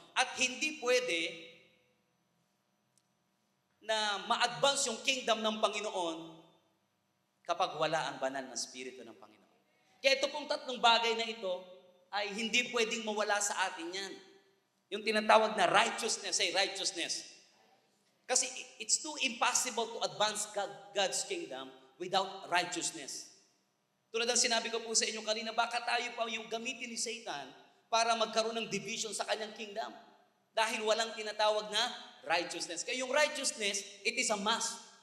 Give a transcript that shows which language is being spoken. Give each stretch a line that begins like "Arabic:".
Filipino: At hindi pwede na ma-advance yung kingdom ng Panginoon kapag wala ang banal na spirito ng Panginoon. Kaya ito pong tatlong bagay na ito ay hindi pwedeng mawala sa atin yan. Yung tinatawag na righteousness, say righteousness. Kasi
English: it's too impossible to advance God's kingdom without righteousness.
Filipino: Tulad ng sinabi ko po sa inyo kanina, baka tayo pa yung gamitin ni Satan para magkaroon ng division sa kanyang kingdom. Dahil walang tinatawag na righteousness. Kaya yung righteousness,
English: it is a must.